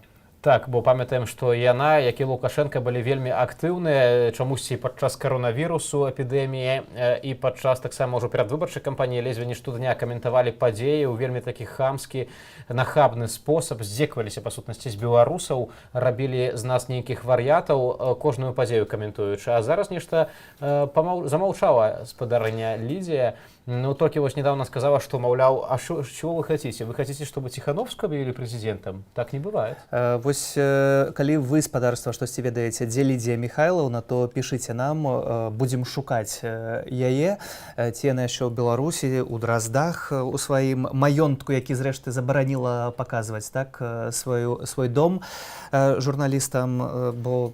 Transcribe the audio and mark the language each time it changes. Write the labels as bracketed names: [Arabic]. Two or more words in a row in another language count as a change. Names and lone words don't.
[Belarusian] Так, бо памятаем, што яна, як і Лукашенко, былі вельмі актыўныя чамусьці падчас каронавірусу, эпідэміі і падчас таксама ўжо перадвыбарчай кампаніі ледзьве не штодня каментавалі падзеі ў вельмі такі хамскі, нахабны спосаб, здзекваліся па сутнасці з беларусаў, рабілі з нас нейкіх вар'ятаў, кожную падзею каментуючы. А зараз нешта замаўчала спадарыня Лідія. Ну, [Russian] только вот недавно сказала, что, маўляў, а чего вы хотите? Вы хотите, чтобы Тихановского объявили президентом? Так не бывает. [Belarusian] Вось, калі вы, спадарства, штосьці ведаеце, дзе Лідія Міхайлаўна, то пішыце нам, будзем шукаць яе. Ці яна яшчэ ў Беларусі, у Драздах, у сваім маёнтку, які, зрэшты, забараніла паказваць, так, свой дом журналістам, бо,